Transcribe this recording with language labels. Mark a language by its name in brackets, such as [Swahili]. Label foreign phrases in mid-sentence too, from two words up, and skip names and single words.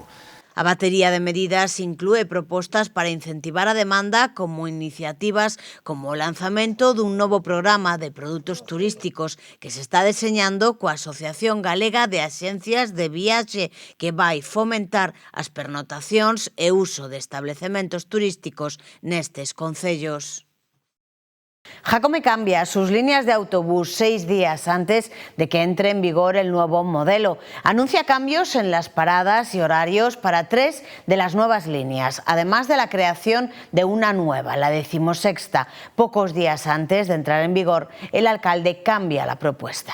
[Galician] A batería de medidas inclúe propostas para incentivar a demanda como iniciativas como o lanzamento dun novo programa de produtos turísticos que se está deseñando coa Asociación Galega de Axencias de Viaxe que vai fomentar as pernotacións e uso de establecementos turísticos nestes concellos. [Spanish] Jacome cambia sus líneas de autobús 6 días antes de que entre en vigor el nuevo modelo. Anuncia cambios en las paradas y horarios para 3 de las nuevas líneas, además de la creación de una nueva, la 16ª. Pocos días antes de entrar en vigor, el alcalde cambia la propuesta.